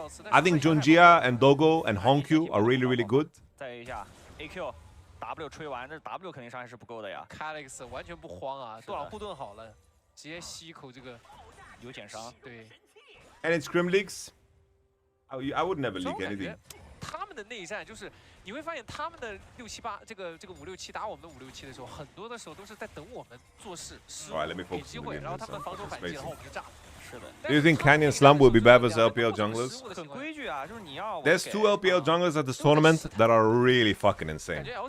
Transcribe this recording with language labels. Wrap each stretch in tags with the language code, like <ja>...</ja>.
<en>I think Junjia and Dogo and Honkyu are really, really good.</en> <zh>再一下 AQ W 吹完，这 W 肯定伤害是不够的呀。 Calyx 完全不慌啊，多少护盾好了，直接吸一口这个有减伤。对。</zh> <en>And in scrim leaks, I would never leak anything.</en> <zh>他们的内战就是，你会发现他们的6、7、8，这个5、6、7打我们的5、6、7的时候，很多的时候都是在等我们做事，失误给机会，然后他们防守反击，然后我们就炸。</zh> <en>Do you think Canyon Slump will be bad as LPL junglers?</en> <zh>很规矩啊，就是你要。</zh> <en>There's 2 LPL junglers at this tournament that are really fucking insane.</en>